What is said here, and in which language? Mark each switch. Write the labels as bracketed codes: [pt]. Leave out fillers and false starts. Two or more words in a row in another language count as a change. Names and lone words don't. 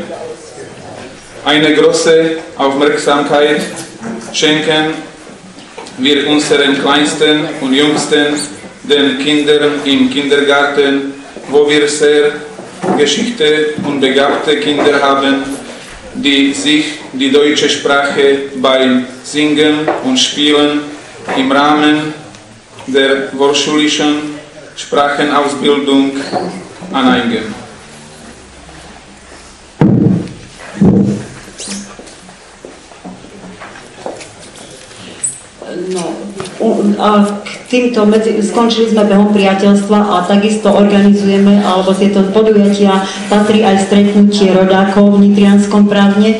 [de] Eine große Aufmerksamkeit schenken wir unseren Kleinsten und Jüngsten, den Kindern im Kindergarten, wo wir sehr geschickte und begabte Kinder haben, die sich die deutsche Sprache beim Singen und Spielen im Rahmen der vorschulischen Sprachenausbildung aneignen. [sk] No, a k týmto skončili sme behom priateľstva a takisto organizujeme, alebo tieto podujatia patrí aj stretnutie rodákov v Nitrianskom Právne.